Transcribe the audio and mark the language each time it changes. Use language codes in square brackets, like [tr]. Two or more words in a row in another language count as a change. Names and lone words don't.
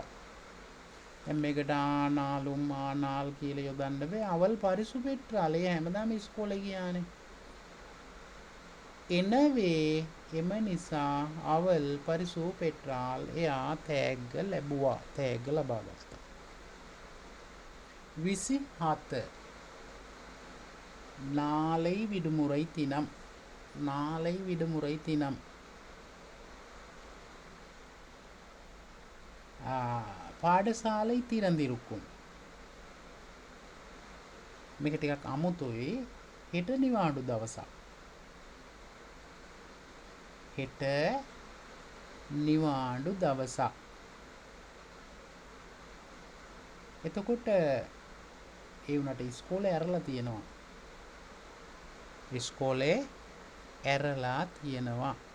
[si] දැන් මේකට ආනාල් කියලා යොදන්න බෑ. [ta] அவள் பரிசு பெற்றாள். [si] එයා හැමදාම ඉස්කෝලේ ගියානේ. එම නිසා [ta] அவள் பரிசு பெற்றாள் [si] එයා තෑග්ග ලැබුවා. තෑග්ග ලබා ගත්තා. [ta] 27 நாளை விடுமுறை தினம். பாடசாலை திறந்திருக்கும். [si] මේක ටිකක් අමුතුයි. හෙට නිවාඩු දවසක්. එතකොට ඒ වුණාට ඉස්කෝලේ ඇරලා තියෙනවා.